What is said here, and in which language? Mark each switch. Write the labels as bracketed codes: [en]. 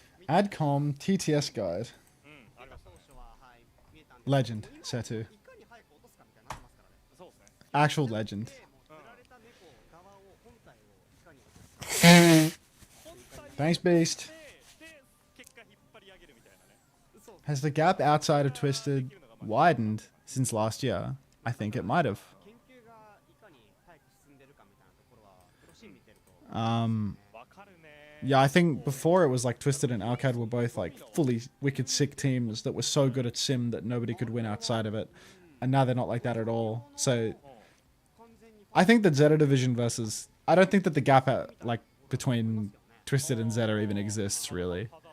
[en] Adcom TTS guide. [ja] ありましたね。当初ははい見えたんですけど [en] Legend, Setu. [ja] いかに早く落とすかみたいになってますからね。そうですね。 [en] Actual legend. [ja] でもう釣られた猫側を本体をいかに落とすか。 [en] Thanks, Beast. [ja] で結果引っ張り上げるみたいなね。 [en] Has the gap outside of Twisted widened since last year? I think it might have. [ja] 研究がいかに早く進んでるかみたいなところはプロシーン見てると。わかるね。 [en] Yeah, I think before it was like Twisted and Alcad were both like fully wicked sick teams that were so good at sim that nobody could win outside of it. And now they're not like that at all. So I think that Zeta Division versus... I don't think that the gap like between Twisted and Zeta even exists really.